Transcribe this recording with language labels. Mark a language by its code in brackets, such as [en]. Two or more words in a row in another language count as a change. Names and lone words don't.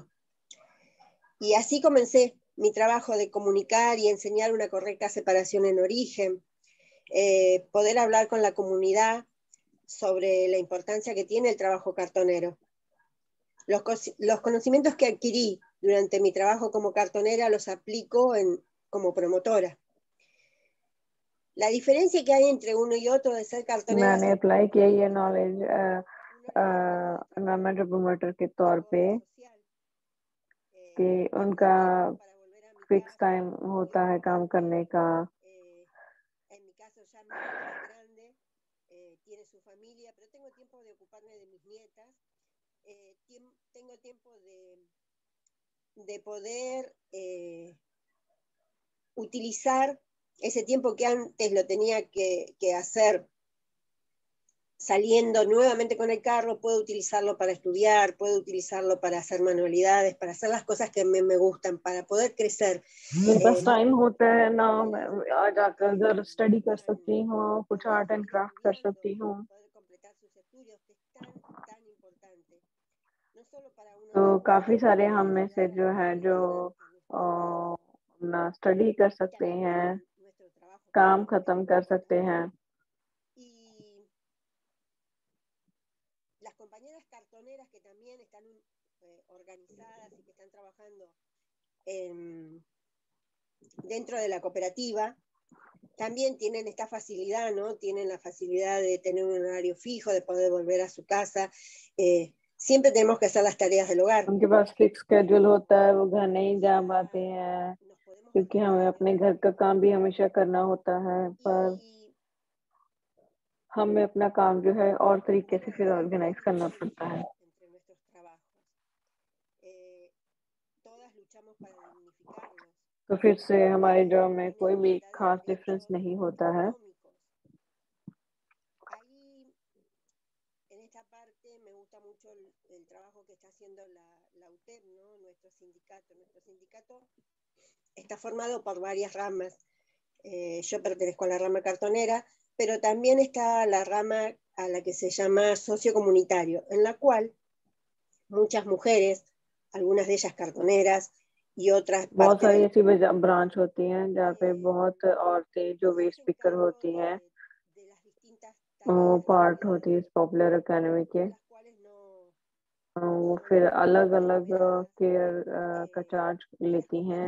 [es] Y así comencé mi trabajo de comunicar y enseñar una correcta separación en origen, poder hablar con la comunidad sobre la importancia que tiene el trabajo cartonero. Los conocimientos que adquirí durante mi trabajo como cartonera los aplico como promotora. La diferencia que hay entre uno y otro de ser cartonera... [hi] मैंने अप्लाई किया ये नॉलेज [en] environmental promoter [hi] के तौर पे कि उनका [en] fix time [hi] होता है काम करने का. [es] En mi caso ya mi hija es grande, tiene su familia, pero tengo tiempo de ocuparme de mis nietas, tengo tiempo de poder utilizar ese tiempo que antes lo tenía que hacer saliendo nuevamente con el carro, puedo utilizarlo para estudiar, puedo utilizarlo para hacer manualidades, para hacer las cosas que me gustan, para poder crecer. [hi] मेरे पास टाइम होता है ना, मैं आ जाकर घर स्टडी कर सकती हूँ, कुछ [en] art and craft [hi] कर सकती हूँ. तो काफी सारे हम में से जो है जो अपना स्टडी कर सकते हैं, काम खत्म कर सकते हैं. [es] Las compañeras cartoneras que también están organizadas y que están trabajando dentro de la cooperativa, también tienen esta facilidad, ¿no? Tienen la facilidad de tener un horario fijo, de poder volver a su casa. Siempre tenemos que hacer las tareas del hogar. [hi] उनके पास [en] fix schedule [hi] होता है, वो घर नहीं जा पाते हैं क्योंकि हमें अपने घर का काम भी हमेशा करना होता है, पर हमें अपना काम जो है और तरीके से फिर ऑर्गेनाइज करना पड़ता है. तो फिर से हमारे जॉब में कोई भी खास डिफरेंस नहीं होता है. [es] En esta parte me gusta mucho el trabajo que está haciendo la UTEP, ¿no? Nuestro sindicato. Nuestro sindicato está formado por varias ramas. Yo pertenezco a la rama cartonera, pero también está la rama a la que se llama sociocomunitario, en la cual muchas mujeres, algunas de ellas cartoneras y otras... [hi] बहुत सारी ऐसी ब्रांच होती हैं जहाँ पे बहुत औरतें जो [en] waste picker [hi] होती हैं, पार्ट होती है इस [en] popular academy [hi] के, वो फिर अलग अलग केयर का चार्ज लेती हैं.